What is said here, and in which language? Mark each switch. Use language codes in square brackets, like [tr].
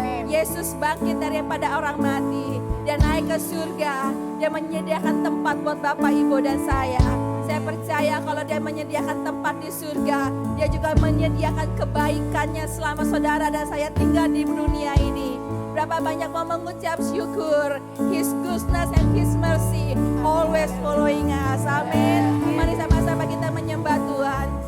[id] Yesus bangkit daripada orang mati. Dia naik ke surga. Dia menyediakan tempat buat Bapak, Ibu, dan saya. Saya percaya kalau dia menyediakan tempat di surga, dia juga menyediakan kebaikannya selama saudara dan saya tinggal di dunia ini. Berapa banyak mau mengucap syukur. [en] His goodness and His mercy always following us. [id] Amin. Mari sama-sama kita menyembah Tuhan.